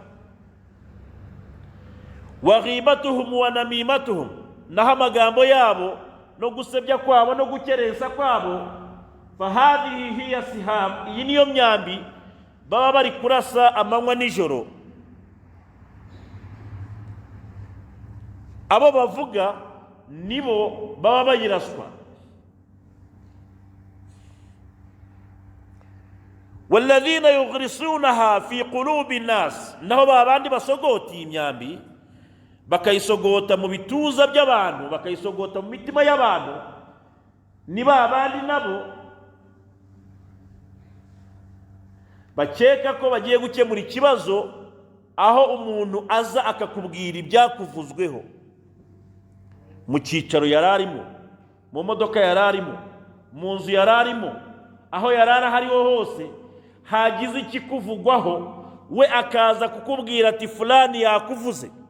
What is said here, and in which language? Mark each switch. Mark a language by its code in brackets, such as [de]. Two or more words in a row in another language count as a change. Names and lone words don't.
[ar] وغيبتهم ونميمتهم, [rw] naho amagambo yabo no gusebya kwabo no gukerensa kwabo, [ar] فهذه هي سهام, [rw] iyi niyo myambi baba bari kurasa amanywa nijoro. Abo bavuga nibo baba bayiraswa. [ar] والذين يغرسونها في قلوب الناس, [rw] naho babandi basogota imyambi bakayisogota mu bituza by'abantu, bakayisogota mu mitima y'abantu, ni babandi nabo bakeka ko bagiye gukemura ikibazo, aho umuntu aza akakubwira ibyakuvuzweho mu cyicaro yararimo, mu modoka yararimo, mu nzu yararimo, aho yarara hariho hose, hagize ikikuvugwaho, we akaza kukubwira ati fulani yakuvuze.